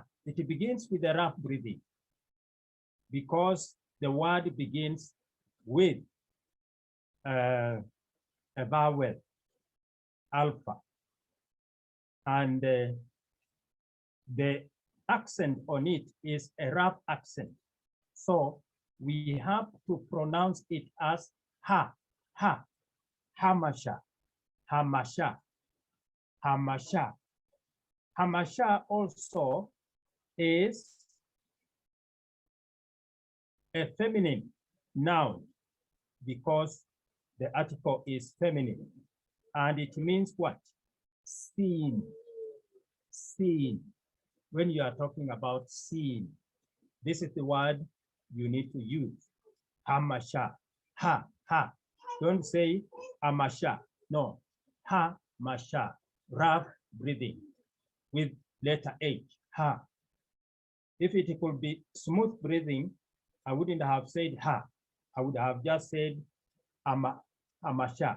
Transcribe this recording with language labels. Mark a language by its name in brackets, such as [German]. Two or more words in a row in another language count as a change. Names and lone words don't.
[English] It begins with a rough breathing because the word begins with a vowel, alpha. And the accent on it is a rough accent. So we have to pronounce it as ha, ha, hamasha, hamasha, hamasha. Hamasha also is a feminine noun because the article is feminine. And it means what? Seen. Seen. When you are talking about seen, this is the word you need to use. Hamasha. Ha, ha. Don't say amasha. No. Ha, masha. Rough breathing with letter H. Ha. If it could be smooth breathing, I wouldn't have said ha. I would have just said amasha.